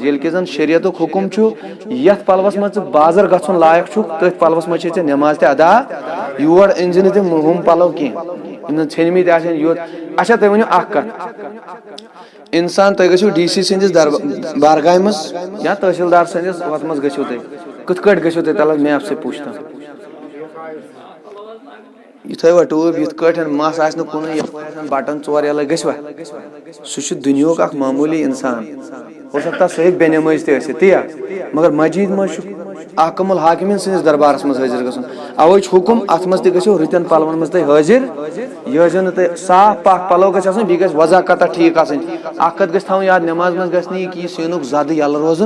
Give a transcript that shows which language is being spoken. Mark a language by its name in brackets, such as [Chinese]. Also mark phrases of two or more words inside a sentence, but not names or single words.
[Kashmiri] ییٚلہِ کہِ زن شریعتُک حُکم چھُ یتھ پلوس منٛز ژٕ بازر گژھُن لایق چھُکھ تٔتھۍ پلوس منٛز چھے ژےٚ نٮ۪ماز تہِ ادا. یور أنۍ زِ نہٕ تِم ہُم پلو کینٛہہ یِم زن ژھیٚنمٕتۍ آسن یوت. اچھا تُہۍ ؤنِو اکھ کتھ، انسان تُہۍ گٔژھِو ڈی سی سٕنٛدِس بارگاہہِ منٛز یا تحصیٖلدار سٕنٛدِس ہُتھ منٛز گٔژھِو تُہۍ، کِتھ کٲٹھۍ گٔژھِو تُہۍ؟ [Urdu] تلہٕ میں آپ سے پوچھتا ہوں. [Kashmiri] یہ تھٲیوا ٹوٗپۍ یِتھ کٲٹھۍ، مس آسہِ نہٕ کُنُے، یپٲرۍ آسن بٹن ژور یلے، گٔژھوا؟ سُہ چھُ دُنیہُک اکھ معموٗلی انسان، [Urdu] ہو سکتا [Kashmiri] سُہ ہیٚکہِ بے نٮ۪مٲزۍ تہِ ٲسِتھ تی. مگر مسجد منٛز چھُ احکم الحاکمین سٕنٛدِس دربارس منٛز حٲضِر گژھُن. اوے چھُ حُکم اتھ منٛز تہِ گٔژھِو رٕتٮ۪ن پلون منٛز تُہۍ حٲضِر. یہِ ٲسۍزیو نہٕ تُہۍ صاف پاک پلو گژھِ آسٕنۍ، بیٚیہِ گژھِ وضاقتہ ٹھیٖک آسٕنۍ. اکھ کتھ گژھِ تھاوٕنۍ یاد، نٮ۪ماز منٛز گژھِ نہٕ یہِ کہِ یہِ سیٖنُک زدٕ یلہٕ روزُن.